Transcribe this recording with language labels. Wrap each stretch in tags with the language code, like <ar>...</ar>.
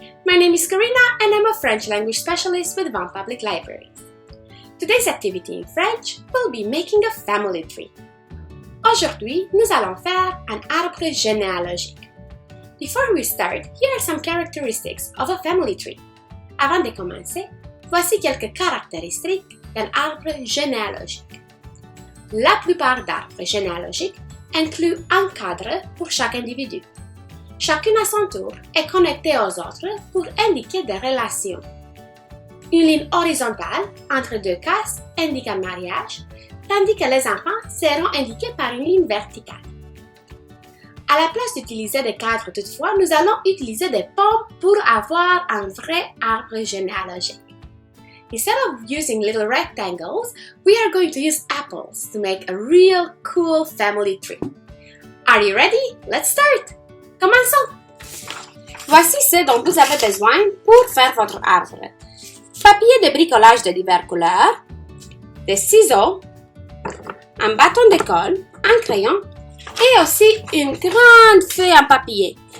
<en>My name is Karina and I'm a French language specialist with Vaughan Public Libraries. Today's activity in French will be making a family tree.</en> <fr>Aujourd'hui, nous allons faire un arbre généalogique.</fr> <en>Before we start, here are some characteristics of a family tree.</en> <fr>Avant de commencer, voici quelques caractéristiques d'un arbre généalogique. La plupart d'arbres généalogiques incluent un cadre pour chaque individu. Chacune à son tour est connectée aux autres pour indiquer des relations. Une ligne horizontale entre deux cases indique un mariage, tandis que les enfants seront indiqués par une ligne verticale. À la place d'utiliser des cadres toutefois, nous allons utiliser des pommes pour avoir un vrai arbre généalogique.</fr> <en>Instead of using little rectangles, we are going to use apples to make a real cool family tree. Are you ready? Let's start!</en> <fr>Commençons! Voici ce dont vous avez besoin pour faire votre arbre. Papier de bricolage de diverses couleurs, des ciseaux, un bâton de colle, un crayon et aussi une grande feuille en papier.</fr>